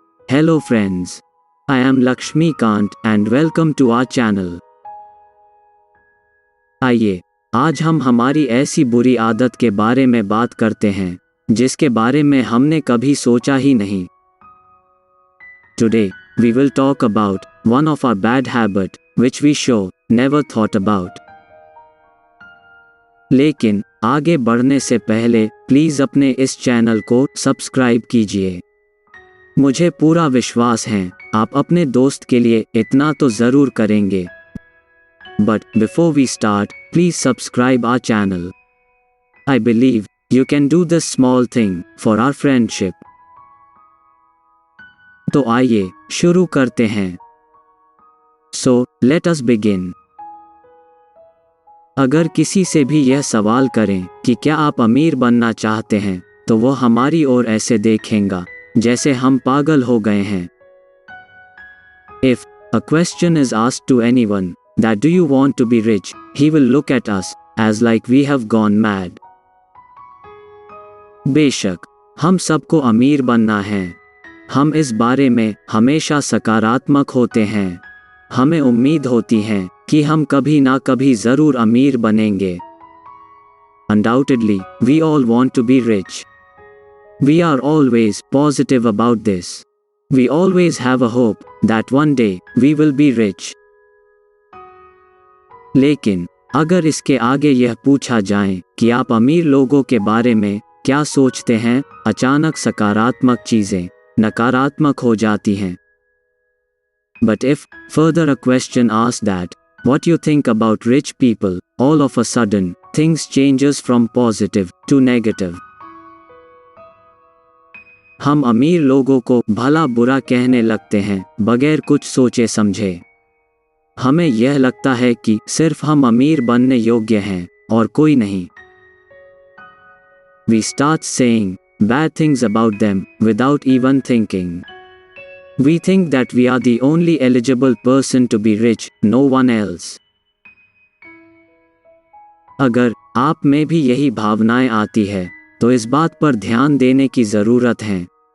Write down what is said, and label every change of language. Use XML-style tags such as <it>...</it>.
<en>Hello friends, I am Laxmikant and welcome to our channel.</en> <hi>आइए आज हम हमारी ऐसी बुरी आदत के बारे में बात करते हैं जिसके बारे में हमने कभी सोचा ही नहीं।</hi> <en>Today we will talk about one of our bad habit which we show never thought about.</en> <hi>लेकिन आगे बढ़ने से पहले प्लीज़ अपने इस चैनल को सब्सक्राइब कीजिए। मुझे पूरा विश्वास है आप अपने दोस्त के लिए इतना तो ज़रूर करेंगे।</hi> <en>But before we start, please subscribe our channel. I believe you can do this small thing for our friendship.</en> <hi>तो आइए शुरू करते हैं।</hi> <en>So let us begin.</en> <hi>अगर किसी से भी यह सवाल करें कि क्या आप अमीर बनना चाहते हैं, तो वो हमारी ओर ऐसे देखेंगा जैसे हम पागल हो गए हैं।</hi> <en>If a question is asked to anyone that do you want to be rich, he will look at us as like we have gone mad.</en> <hi>बेशक हम सबको अमीर बनना है। हम इस बारे में हमेशा सकारात्मक होते हैं। हमें उम्मीद होती है कि हम कभी ना कभी ज़रूर अमीर बनेंगे।</hi> <en>Undoubtedly, we all want to be rich. We are always positive about this. We always have a hope that one day we will be rich.</en> <hi>लेकिन अगर इसके आगे यह पूछा जाए कि आप अमीर लोगों के बारे में क्या सोचते हैं, अचानक सकारात्मक चीज़ें नकारात्मक हो जाती हैं।</hi> <en>But if further a question asks that, what you think about rich people, all of a sudden, things changes from positive to negative.</en> <hi>हम अमीर लोगों को भला बुरा कहने लगते हैं बगैर कुछ सोचे समझे। हमें यह लगता है कि सिर्फ हम अमीर बनने योग्य हैं और कोई नहीं।</hi> <en>We start saying bad things about them without even thinking. We think that we are the only eligible person to be rich, no one else.</en> <hi>अगर आप में भी यही भावनाएं आती है, तो इस बात पर ध्यान देने की ज़रूरत है।</hi>